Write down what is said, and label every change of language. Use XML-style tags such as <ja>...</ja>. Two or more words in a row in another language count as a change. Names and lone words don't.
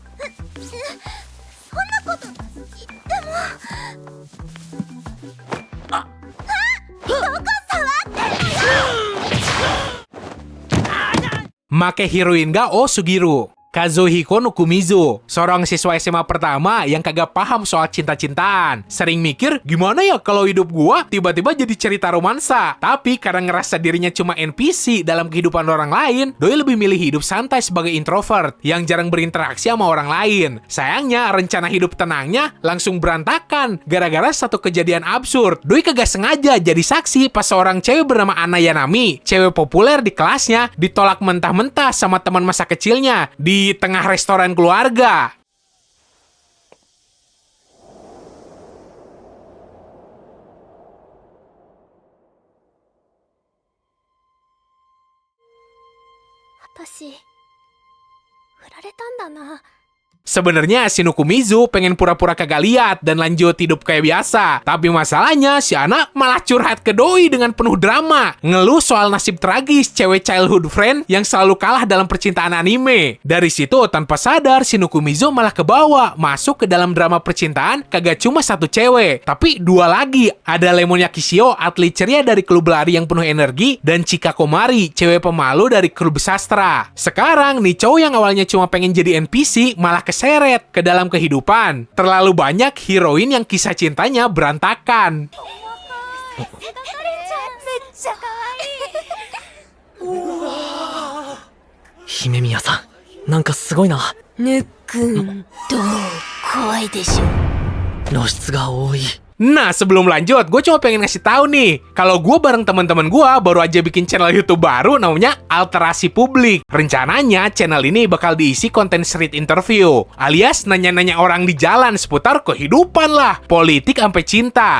<id>Make heroin ga o Sugiru. Kazuhiko Nukumizu, seorang siswa SMA pertama yang kagak paham soal cinta-cintaan. Sering mikir, gimana ya kalau hidup gua tiba-tiba jadi cerita romansa. Tapi karena ngerasa dirinya cuma NPC dalam kehidupan orang lain, doi lebih milih hidup santai sebagai introvert yang jarang berinteraksi sama orang lain. Sayangnya, rencana hidup tenangnya langsung berantakan gara-gara satu kejadian absurd. Doi kagak sengaja jadi saksi pas seorang cewek bernama Ana Yanami, cewek populer di kelasnya, ditolak mentah-mentah sama teman masa kecilnya di tengah restoran keluarga.</id> <ja>Atashi, 振られたんだな。</ja> <id>Sebenarnya si Nukumizu pengen pura-pura kagak lihat dan lanjut hidup kayak biasa. Tapi masalahnya si Ana malah curhat ke doi dengan penuh drama. Ngeluh soal nasib tragis cewek</id> <en>childhood friend</en> <id>yang selalu kalah dalam percintaan anime. Dari situ tanpa sadar si Nukumizu malah kebawa masuk ke dalam drama percintaan kagak cuma satu cewek, tapi dua lagi. Ada Lemon Yakishio, atlet ceria dari klub lari yang penuh energi, dan Chika Komari, cewek pemalu dari klub sastra. Sekarang nih cowok yang awalnya cuma pengen jadi NPC malah keseret ke dalam kehidupan. Terlalu banyak heroin yang kisah cintanya berantakan.</id> <ja>姫宮さん、なんかすごいな。ぬっくん、どう？怖いでしょ。露出が多い。</ja> <id>Nah, sebelum lanjut, gue cuma pengen ngasih tahu nih, kalau gue bareng teman-teman gue baru aja bikin channel YouTube baru namanya Alterasi Publik. Rencananya channel ini bakal diisi konten</id> <en>street interview,</en> <id>alias nanya-nanya orang di jalan seputar kehidupan lah, politik sampai cinta.</id>